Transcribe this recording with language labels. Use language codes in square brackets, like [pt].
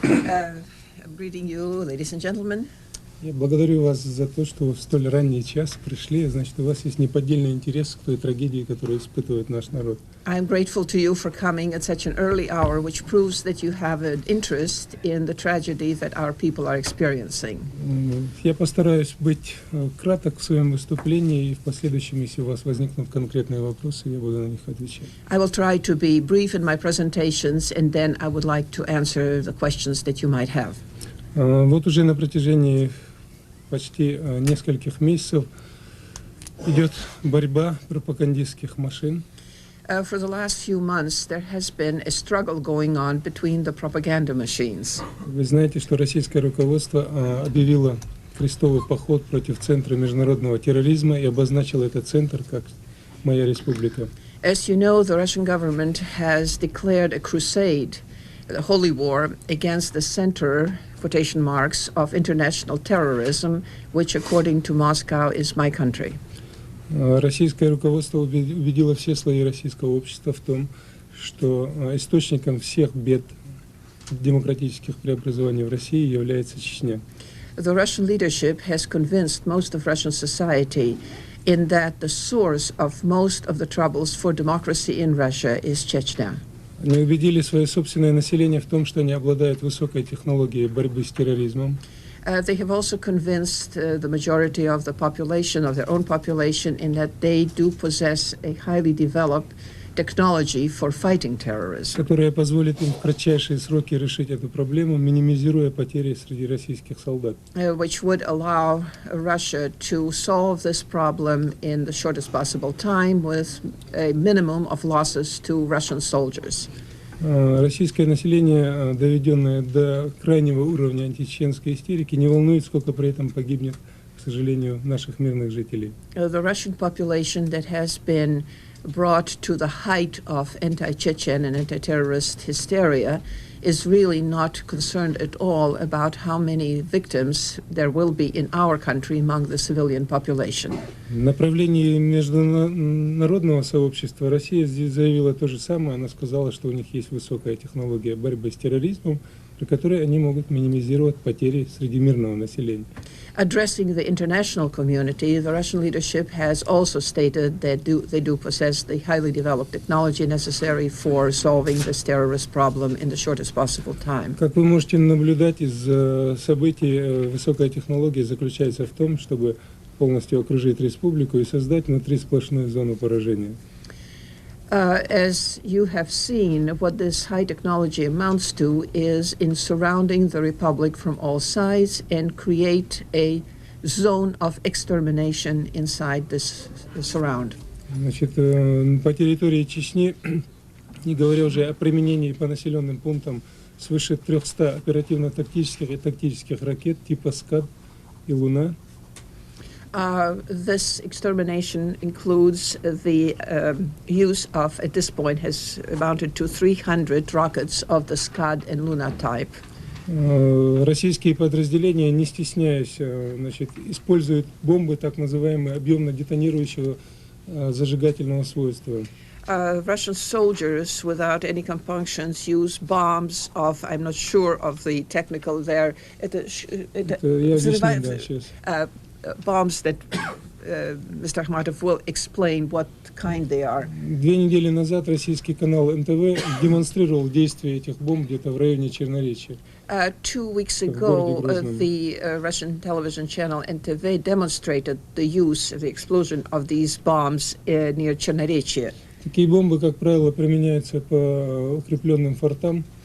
[en] I'm greeting you, ladies and gentlemen. [ru] Я благодарю вас за то, что в столь ранний час пришли. Значит, у вас есть неподдельный интерес к той трагедии, которую испытывает наш народ. [en] I'm grateful to you for coming at such an early hour, which proves that you have an interest in the tragedy that our people are experiencing. [ru] Я постараюсь быть краток в своем выступлении, и в последующем, если у вас возникнут конкретные вопросы, я буду на них отвечать. [en] I will try to be brief in my presentations, and then I would like to answer the questions that you might have. [ru] Вот уже на протяжении почти нескольких месяцев идет борьба пропагандистских машин. [en] For the last few months, there has been a struggle going on between the propaganda machines. [ru] Вы знаете, что российское руководство объявило крестовый поход против Центра международного терроризма и обозначило этот центр как «Моя республика». [en] As you know, the Russian government has declared a crusade, a holy war, against the center, quotation marks, of international terrorism, which, according to Moscow, is my country. [ru] Российское руководство убедило все слои российского общества в том, что источником всех бед демократических преобразований в России является Чечня. [en] The Russian leadership has convinced most of Russian society in that the source of most of the troubles for democracy in Russia is Chechnya. [ru] Они убедили свое собственное население в том, что они обладают высокой технологией борьбы с терроризмом. [en] They have also convinced the majority of the population, of their own population, in that they do possess a highly developed technology for fighting terrorism, [ru] которая позволит им в кратчайшие сроки решить эту проблему, минимизируя потери среди российских солдат. [en] Which would allow Russia to solve this problem in the shortest possible time with a minimum of losses to Russian soldiers. [ru] Российское население, доведенное до крайнего уровня античеченской истерики, не волнует, сколько при этом погибнет, к сожалению, наших мирных жителей. [en] The Russian population that has been brought to the height of anti-Chechen and anti-terrorist hysteria is really not concerned at all about how many victims there will be in our country among the civilian population. [ru] В направлении международного сообщества Россия здесь заявила то же самое. Она сказала, что у них есть высокая технология борьбы с терроризмом, при которой они могут минимизировать потери среди мирного населения. [en] Addressing the international community, the Russian leadership has also stated that they do possess the highly developed technology necessary for solving this terrorist problem in the shortest possible time. [ru] Как вы можете наблюдать из событий, высокая технология заключается в том, чтобы полностью окружить республику и создать внутри сплошную зону поражения. [en] As you have seen, what this high technology amounts to is in surrounding the republic from all sides and create a zone of extermination inside this surround. [ru] Значит, по территории Чечни, не говоря уже о применении по населенным пунктам свыше 300 оперативно-тактических и тактических ракет типа «Скад» и «Луна». [en] This extermination includes the use of, at this point, has amounted to 300 rockets of the Scud and Luna type. [ru] Российские подразделения, не стесняясь, значит, используют бомбы так называемые объемно-детонирующего зажигательного свойства. [en] Russian soldiers, without any compunctions, use bombs of, I'm not sure of the technical there, [ru] Я объясню, да, сейчас. [en] Bombs that Mr. Akhmatov will explain what kind they are. [ru] 2 недели назад российский канал НТВ демонстрировал действие этих бомб где-то в районе Черноречья. [en] 2 weeks ago, the Russian television channel NTV demonstrated the use, the explosion of these bombs near Chernorechye. [ru] Такие бомбы, как правило, применяются по укрепленным фортам.